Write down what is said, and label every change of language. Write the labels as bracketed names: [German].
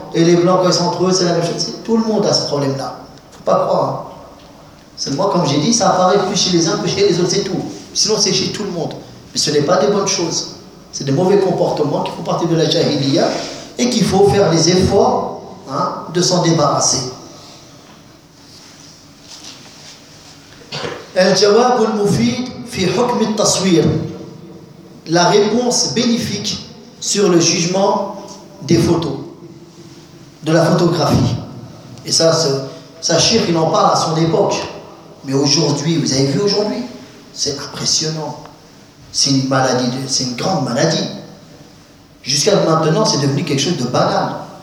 [French] Et les Blancs, quand ils sont entre eux, c'est la même chose. C'est tout le monde a ce problème-là. Faut pas croire. Hein. C'est moi, comme j'ai dit, ça apparaît plus chez les uns que chez les autres, c'est tout. Sinon, c'est chez tout le monde. Mais ce n'est pas des bonnes choses. C'est des mauvais comportements qui font partie de la jahiliya et qu'il faut faire des efforts hein, de s'en débarrasser. [Arabic] الجواب المفيد في حكم التصوير. [French] La réponse bénéfique sur le jugement des photos, de la photographie. Et ça, sachez qu'il en parle à son époque. Mais aujourd'hui, vous avez vu aujourd'hui, c'est impressionnant. C'est une maladie, c'est une grande maladie. Jusqu'à maintenant, c'est devenu quelque chose de banal.